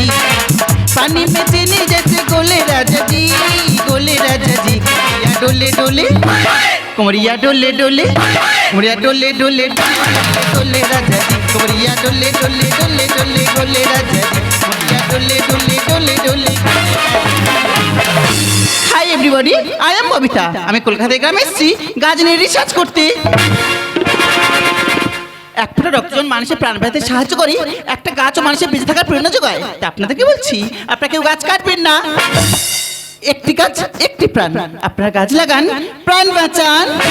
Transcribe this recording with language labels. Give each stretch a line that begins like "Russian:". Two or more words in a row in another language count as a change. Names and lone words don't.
Bhojpuri: पानी में चीनी जैसे गोले राजा जी, गोले राजा जी। कुमरिया डोले डोले, कुमरिया डोले डोले, कुमरिया डोले डोले डोले राजा जी। कुमरिया डोले डोले डोले डोले डोले राजा जी। कुमरिया डोले डोले डोले डोले।
English: Hi everybody, I am Babita.
Bangla: আমি কলকাতা গ্রামে এসেছি গাছ নিয়ে রিসার্চ করতে। এক ফোঁটা রক্ত যখন মানুষের প্রাণ বাঁচাতে সাহায্য করে, একটা গাছও মানুষের বেঁচে থাকার প্রেরণা যোগায়। তা আপনাদেরকে বলছি, আপনারা কেউ গাছ কাটবেন না। একটি গাছ একটি প্রাণ, আপনারা গাছ লাগান, প্রাণ বাঁচান।